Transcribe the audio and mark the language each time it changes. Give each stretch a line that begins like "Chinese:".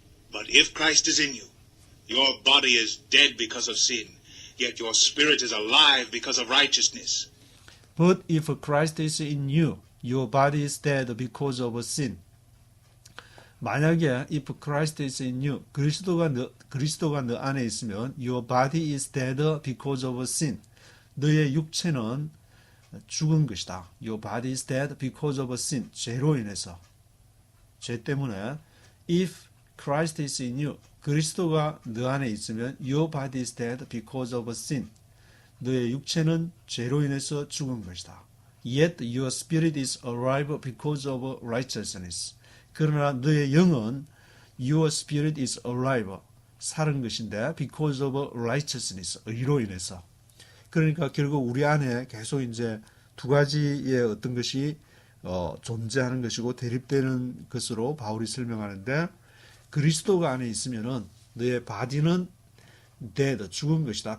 English: But if Christ is in you, your body is dead because of sin, yet your spirit is alive because of righteousness. But if Christ is in you, your body is dead because of sin.
Korean: 만약에
English: if Christ is in you,
Korean: 그리스도가 너 안에 있으면
English: your body is dead because of sin.
Korean: 너의 육체는 죽은 것이다.
English: Your body is dead because of sin.
Korean: 죄로 인해서. 죄 때문에
English: if Christ is in you,
Korean: 그리스도가 너 안에 있으면
English: your body is dead because of sin.
Korean: 너의 육체는 죄로 인해서 죽은 것이다. Yet your spirit is alive because of righteousness. 그러나 너의 영은
English: your spirit is alive,
Korean: 살은 것인데
English: because of righteousness,
Korean: 의로 인해서. 그러니까 결국 우리 안에 계속 이제 두 가지의 어떤 것이 존재하는 것이고 대립되는 것으로 바울이 설명하는데 그리스도가 안에 있으면은 너의 바디는 dead, 죽은 것이다.